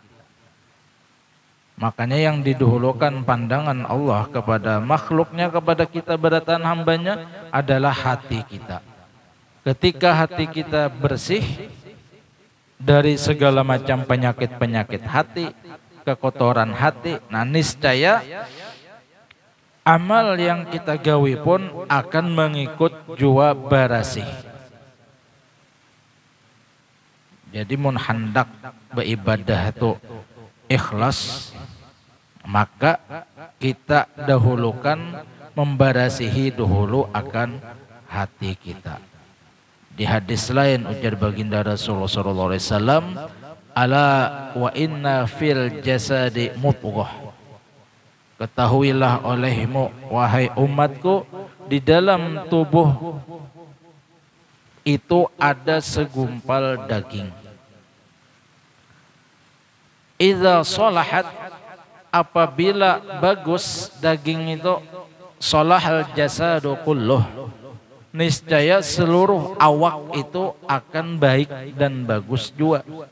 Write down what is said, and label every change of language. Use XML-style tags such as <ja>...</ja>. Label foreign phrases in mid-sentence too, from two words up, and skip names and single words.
<bjn>Makanya yang didahulukan pandangan Allah kepada makhluknya, kepada kita beratan hambanya adalah hati kita. Ketika hati kita bersih dari segala macam penyakit-penyakit hati, kekotoran hati, nah niscaya amal yang kita gawi pun akan mengikut jua barasih. Jadi mun hendak beribadah itu ikhlas, maka kita dahulukan membarasihi dahulu akan hati kita. Di hadis lain ujar baginda Rasulullah</bjn> <ar>sallallahu alaihi wasallam, ala wa inna fil jasadi mudghah.</ar> <bjn>Ketahuilah olehmu wahai umatku, di dalam tubuh itu ada segumpal daging.</bjn> <ar>Idza salahat,</ar> <bjn>apabila bagus daging itu,</bjn> <ar>salahal jasadu kulluh,</ar> <bjn>niscaya seluruh awak itu akan baik dan bagus juga.</bjn>